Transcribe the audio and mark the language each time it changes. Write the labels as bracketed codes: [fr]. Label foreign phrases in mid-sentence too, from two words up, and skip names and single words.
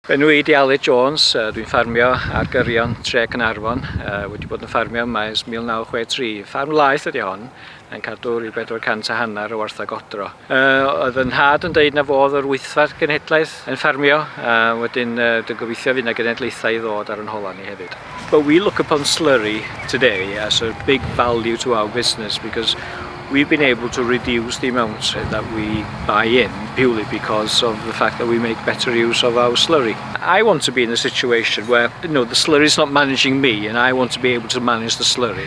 [cy] Enw i di Aled Jones, dwi'n ffarmio ar gyrion tre Caernarfon, wedi bod yn ffarmio yma ers 1963. Ffarm laeth ydi hon, yn cadw rhyw 450 o warthagodro. Oedd yn nhad yn deud na fodd yr wythfa'r genhedlaeth yn ffarmio, wedyn dwi'n gobeithio fydd yna genedlaethau i ddod ar yn hola ni hefyd. [en] But we look upon slurry today as a big value to our business because we've been able to reduce the amount that we buy in purely because of the fact that we make better use of our slurry. I want to be in a situation where the slurry is not managing me and I want to be able to manage the slurry.